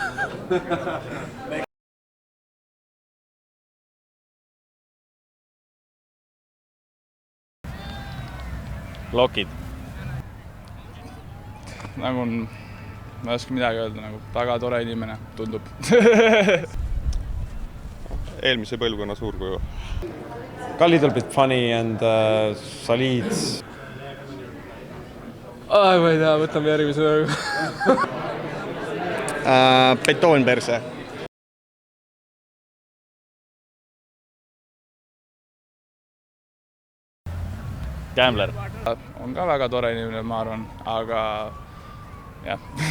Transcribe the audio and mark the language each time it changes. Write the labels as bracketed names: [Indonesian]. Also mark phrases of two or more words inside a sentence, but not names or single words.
[Estonian] Lokid. Nagu ma ei oska midagi öelda, nagu väga tore inimene tundub. Eelmise põlvkonna suurkuju. [English] A little bit funny and solid. [Estonian] Ma ei tea, võtame järgmise. Betoonperse. Gambler. On ka väga tore inimene, ma arvan, aga jah.